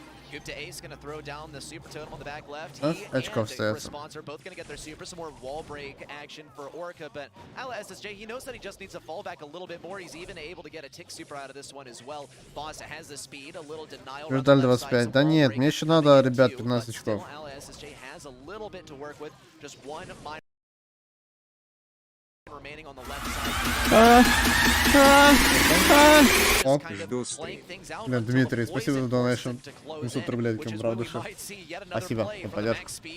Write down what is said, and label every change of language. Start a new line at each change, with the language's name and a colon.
English: Coupe d'Ace going to throw down the super totem on the back left. He and Response are both going to get their super. Some more wall break action for Orca, but Ala SSJ, he knows that he just needs to fall back a little bit more. He's even able to get a tick super out of this one as well. Boss has the speed, a little denial.
Russian: Ждали 25. Да нет, мне еще надо, ребят, 15 очков.
English: Ala SSJ has a little bit to work with. Just one minor remaining on the left side. Оп.
Russian: Блин, Дмитрий, спасибо за донейшн. 700 рублей, таким правда, что. Спасибо за поддержку.